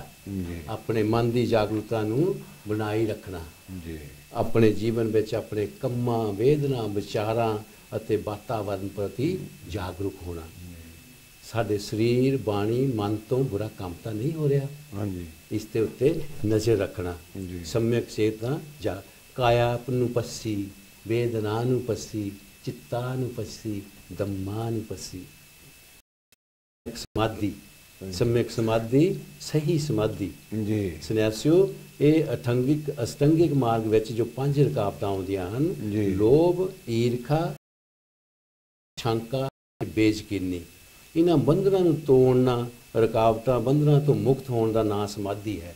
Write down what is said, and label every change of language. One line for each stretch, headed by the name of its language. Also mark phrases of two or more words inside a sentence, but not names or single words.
Punjabi: ਆਪਣੇ ਮਨ ਦੀ ਜਾਗਰੂਕਤਾ ਨੂੰ ਬਣਾਈ ਰੱਖਣਾ, ਆਪਣੇ ਜੀਵਨ ਵਿੱਚ ਆਪਣੇ ਕੰਮਾਂ ਵੇਦਨਾ ਵਿਚਾਰਾਂ ਅਤੇ ਵਾਤਾਵਰਨ ਪ੍ਰਤੀ ਜਾਗਰੂਕ ਹੋਣਾ। ਸਾਡੇ ਸਰੀਰ ਬਾਣੀ ਮਨ ਤੋਂ ਬੁਰਾ ਕੰਮ ਤਾਂ ਨਹੀਂ ਹੋ ਰਿਹਾ, ਇਸ ਦੇ ਉੱਤੇ ਨਜ਼ਰ ਰੱਖਣਾ।
Pali: सम्यक चेतना जा कायानुपस्सी वेदनानुपस्सी चित्तानुपस्सी धम्मानुपस्सी।
Punjabi: ਸਮਾਧੀ ਸਮਯਕ ਸਮਾਧੀ ਸਹੀ ਸਮਾਧੀ ਜੀ ਸੰਨਿਆਸੀਓ ਇਹ ਅਸ਼ਟੰਗਿਕ ਮਾਰਗ ਵਿੱਚ ਜੋ 5 ਰੁਕਾਵਟਾਂ ਆਉਂਦੀਆਂ ਹਨ ਲੋਭ ਈਰਖਾ ਸ਼ੰਕਾ ਬੇਯਕੀਨੀ, ਇਹਨਾਂ ਬੰਧਨਾਂ ਨੂੰ ਤੋੜਨਾ ਰੁਕਾਵਟਾਂ ਬੰਧਨਾਂ ਤੋਂ ਮੁਕਤ ਹੋਣ ਦਾ ਨਾਂ ਸਮਾਧੀ ਹੈ।